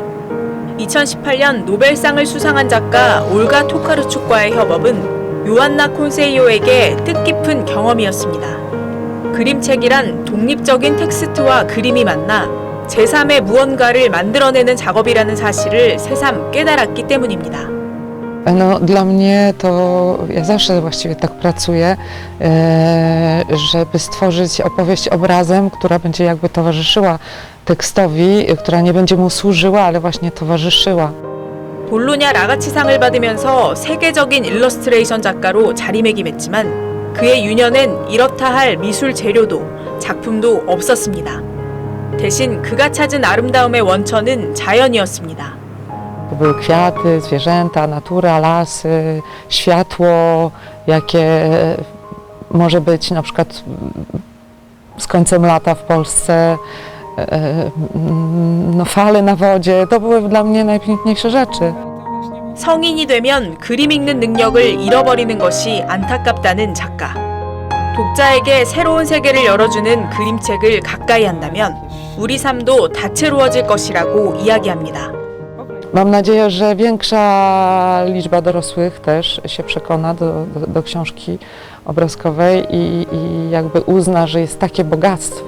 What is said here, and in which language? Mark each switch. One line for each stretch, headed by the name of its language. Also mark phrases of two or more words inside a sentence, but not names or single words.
Korean: 2018년 노벨상을 수상한 작가 올가 토카르축과의 협업은 요안나 콘세이오에게 뜻깊은 경험이었습니다. 그림책이란 독립적인 텍스트와 그림이 만나 제3의 무언가를 만들어내는 작업이라는 사실을 새삼 깨달았기 때문입니다.
Polish: Dla mnie to ja zawsze właściwie tak pracuję, żeby stworzyć opowieść obrazem, która będzie jakby towarzyszyła tekstowi, która nie będzie mu służyła, ale właśnie towarzyszyła.
Korean: 볼로냐 라가치상을 받으면서 세계적인 일러스트레이션 작가로 자리매김했지만 그의 유년엔 이렇다 할 미술 재료도 작품도 없었습니다. 대신 그가 찾은 아름다움의 원천은 자연이었습니다.
Polish: To były kwiaty, zwierzęta, natura, lasy, światło, jakie może być na przykład z końcem lata w Polsce, no, fale na wodzie. To były dla mnie najpiękniejsze rzeczy.
Korean: 성인이 되면 그림 읽는 능력을 잃어버리는 것이 안타깝다는 작가. 독자에게 새로운 세계를 열어주는 그림책을 가까이 한다면 우리 삶도 다채로워질 것이라고 이야기합니다.
Polish: Mam nadzieję, że większa liczba dorosłych też się przekona do książki obrazkowej i jakby uzna, że jest takie bogactwo.